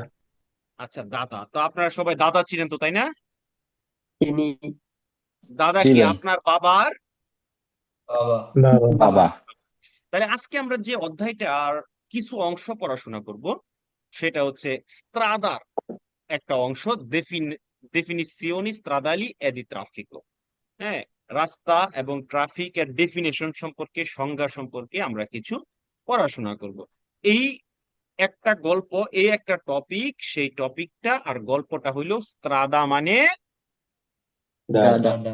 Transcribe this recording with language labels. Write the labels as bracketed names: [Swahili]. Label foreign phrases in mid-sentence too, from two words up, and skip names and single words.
[Bangla] আচ্ছা, দাদা। তো আপনারা সবাই দাদা চিনেন তো, তাই না? তিনি দাদা জি কি ভাই। আপনার বাবার? বাবা। বাবা। বাবা। তাহলে আজকে আমরা যে অধ্যায়টার কিছু অংশ পড়াশোনা করব সেটা হচ্ছে স্ত্রাদার একটা অংশ, [Italian] definizioni stradali e di traffico। [Bangla] হ্যাঁ, রাস্তা এবং ট্রাফিক এর ডেফিনেশন সম্পর্কে, সংজ্ঞা সম্পর্কে আমরা কিছু পড়াশোনা করব। এই একটা গল্প, এই একটা টপিক, সেই টপিকটা আর গল্পটা হইলো স্ত্রাদা মানে দাদা। দাদা।